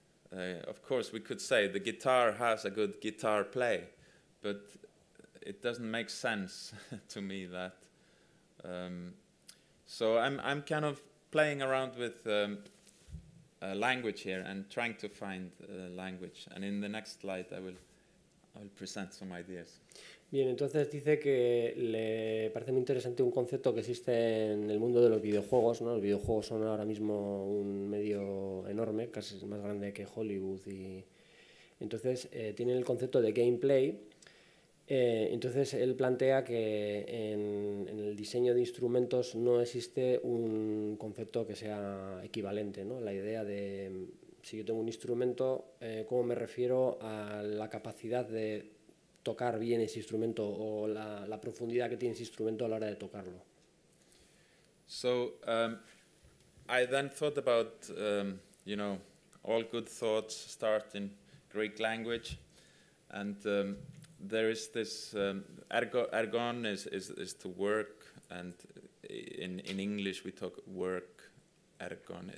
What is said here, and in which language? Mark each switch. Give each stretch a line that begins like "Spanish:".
English: Of course, we could say the guitar has a good guitar play, but it doesn't make sense to me that. So I'm kind of playing around with language here and trying to find language. And in the next slide, I will present some ideas.
Spanish: Bien, entonces dice que le parece muy interesante un concepto que existe en el mundo de los videojuegos, ¿no? Los videojuegos son ahora mismo un medio enorme, casi más grande que Hollywood, y entonces tienen el concepto de gameplay. Entonces él plantea que en el diseño de instrumentos no existe un concepto que sea equivalente, ¿no? La idea de, si yo tengo un instrumento, ¿cómo me refiero a la capacidad de tocar bien ese instrumento o la profundidad que tiene ese instrumento a la hora de tocarlo?
English: So I then thought about, you know, all good thoughts start in Greek language, and there is this ergon is to work, and in English we talk work, ergon.